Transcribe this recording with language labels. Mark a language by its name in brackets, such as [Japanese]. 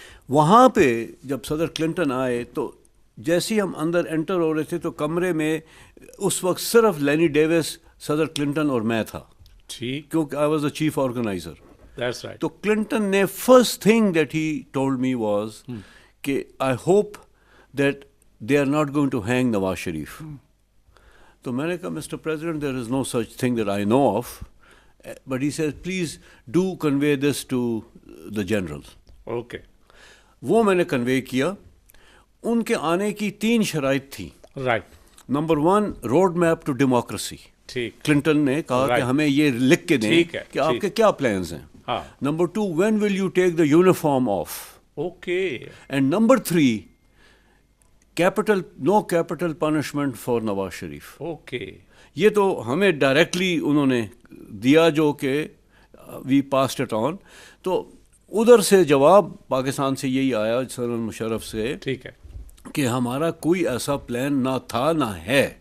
[Hindi] वहाँ पे जब सदर क्लिंटन आए तो जैसे ही हम अंदर एंटर हो रहे थे तो कमरे में उस वक्त सिर्फ लैनी डेविस, सदर क्लिंटन और मैं था। ठीक। [English] क्योंकि I was the chief organiser. That's right. [Hindi] तो क्लिंटन ने [English] First thing that he told me was कि I hope that they are not going to hang Nawaz Sharif. [Hindi] तो मैंने कहा, [English] Mr. President, there is no such thing that I know of. But he says, please do convey this to the generals. Okay. [Hindi] वो मैंने convey किया। उनके आने की 3 शराइत थी। [English] Right. Number 1, road map to democracy. [Hindi] ठीक। क्लिंटन ने कहा कि हमें ये लिख के दें कि आपके क्या plans हैं। हाँ। [English] Number 2, when will you take the uniform off? Okay. And number 3, no capital punishment for Nawaz Sharif. Okay. [Hindi] ये तो हमें डायरेक्टली उन्होंने दिया, जो कि [English] We passed it on. [Hindi] तो उधर से जवाब पाकिस्तान से यही आया जनरल मुशर्रफ से, ठीक है, कि हमारा कोई ऐसा प्लान ना था ना है।